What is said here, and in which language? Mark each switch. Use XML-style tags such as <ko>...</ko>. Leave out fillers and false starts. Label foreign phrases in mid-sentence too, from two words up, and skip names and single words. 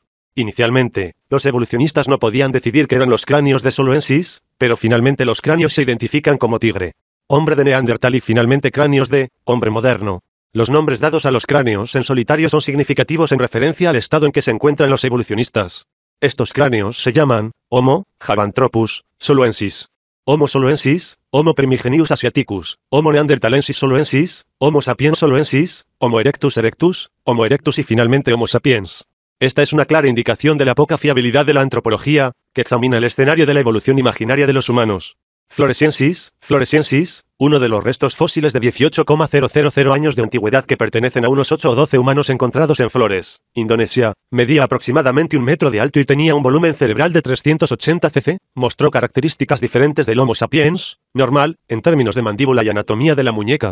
<es>Inicialmente, los evolucionistas no podían decidir que eran los cráneos de Soloensis, pero finalmente los cráneos se identifican como tigre, hombre de Neandertal y finalmente cráneos de hombre moderno. Los nombres dados a los cráneos en solitario son significativos en referencia al estado en que se encuentran los evolucionistas. Estos cráneos se llaman Homo Sapienthropus soloensis, Homo soloensis, Homo primigenius asiaticus, Homo neanderthalensis soloensis, Homo sapiens soloensis, Homo erectus, Homo erectus y finalmente Homo sapiens. Esta es una clara indicación de la poca fiabilidad de la antropología, que examina el escenario de la evolución imaginaria de los humanos. Floresiensis, uno de los restos fósiles de 18,000 años de antigüedad que pertenecen a unos 8 o 12 humanos encontrados en Flores, Indonesia, medía aproximadamente 1 metro de alto y tenía un volumen cerebral de 380 cc, mostró características diferentes del Homo sapiens, normal, en términos de mandíbula y anatomía de la muñeca.</es>